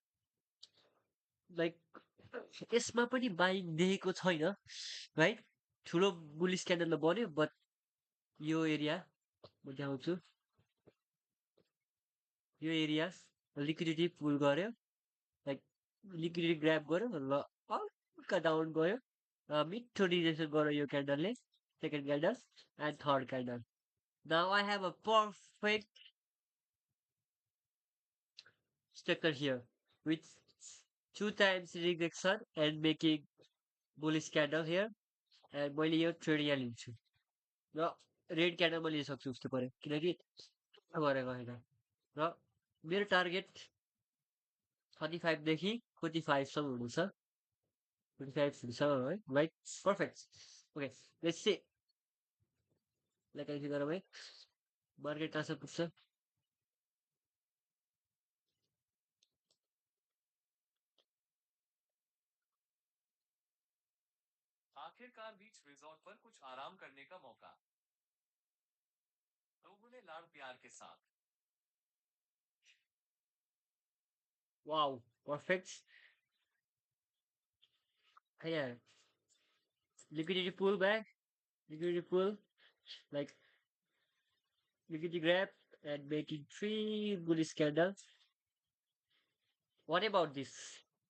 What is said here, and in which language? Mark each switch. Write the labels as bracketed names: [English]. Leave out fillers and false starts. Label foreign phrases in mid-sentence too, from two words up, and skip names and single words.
[Nepali] लाइक यसमा पनि बाइङ देखेको छैन राइट ठुलो [English] bullish candle [Nepali] त बन्यो बट यो एरिया म देखाउँछु यो एरिया [English] liquidity pull [Nepali] गर्यो लाइक [English] liquidity grab [Nepali] गर्यो र हल्का डाउन गयो मिठो रिजेक्सन गर्यो यो क्यान्डलले [English] second candle and third candle now I have a perfect structure here with two times rejection and making bullish candle here and [Nepali] मैले यो ट्रेड यहाँ लिन्छु र रेड क्यान्डल म लिन सक्छु उस्तो पऱ्यो किनकि गरेको होइन र मेरो टार्गेट 35 देखि 45सम्म हुनेछ 45 है [English] right perfect okay let's see like [Nepali] अहिले गरौँ है मार्केट कहाँसम्म पुग्छ [Hindi] आखिरकार बीच रिजॉर्ट पर कुछ आराम करने का मौका लोगों ने लाड़ प्यार के साथ [English] wow perfect [Nepali] यहाँ [English] liquidity pull back liquidity pull like liquidity grab and making three bullish candles what about this